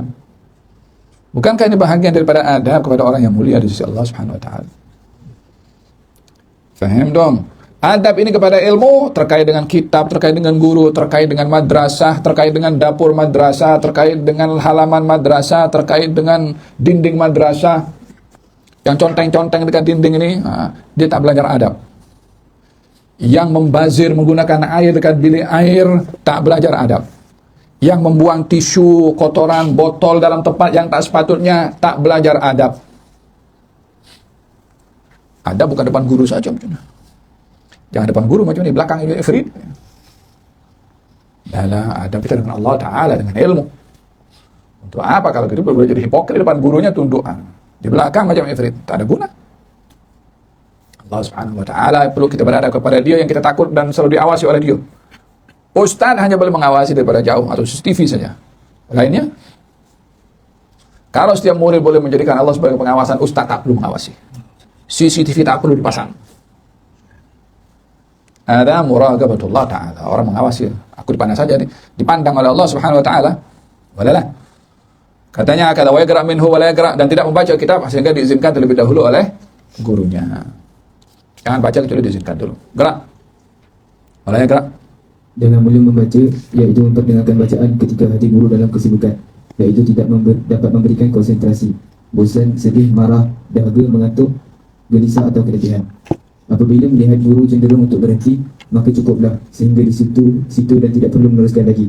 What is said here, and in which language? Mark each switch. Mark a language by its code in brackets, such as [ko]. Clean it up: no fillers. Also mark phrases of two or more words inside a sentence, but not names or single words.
[ms] Bukankah ini bahagian daripada adab kepada orang yang mulia di sisi [ar] الله سبحانه وتعالى? [ms] Faham dong? Adab ini kepada ilmu terkait dengan kitab, terkait dengan guru, terkait dengan madrasah, terkait dengan dapur madrasah, terkait dengan halaman madrasah, terkait dengan dinding madrasah. Yang conteng-conteng dekat dinding ini, dia tak belajar adab. Yang membazir menggunakan air dekat bilik air, tak belajar adab. Yang membuang tisu, kotoran, botol dalam tempat yang tak sepatutnya, tak belajar adab. Adab bukan depan guru saja macamnya. Jangan depan guru macam ni, belakang itu ifrit. Dalam adab kita dengan [ar] الله تعالى, [ms] dengan ilmu. Untuk apa kalau gitu boleh jadi hipokrit depan gurunya, tunduk. Di belakang macam ifrit, tak ada guna. [ar] الله سبحانه وتعالى [ms] perlu kita berada kepada dia yang kita takut dan selalu diawasi oleh dia. Ustaz hanya boleh mengawasi daripada jauh atau CCTV saja. Lainnya, kalau setiap murid boleh menjadikan Allah sebagai pengawasan, Ustaz tak perlu mengawasi. CCTV tak perlu dipasang. Ada [ar] مراقبة الله تعالى. [ms] Orang mengawasi. Aku dipandang saja. Dipandang oleh [ar] الله سبحانه وتعالى. Walalah. [ms] Katanya, kata [ar] ويقرأ منه ولا يقرأ', [ms] dan tidak membaca kitab sehingga diizinkan terlebih dahulu oleh gurunya. Jangan baca kecuali diizinkan dulu. Gerak. [ar] ولا يقرأ'. [ms] Jangan boleh membaca, iaitu memperdengarkan bacaan ketika hati guru dalam kesibukan, iaitu tidak dapat memberikan konsentrasi, bosan, sedih, marah, dahaga, mengantuk, gelisah atau keletihan. Apabila melihat guru cenderung untuk berhenti, maka cukuplah sehingga di situ dan tidak perlu meneruskan lagi.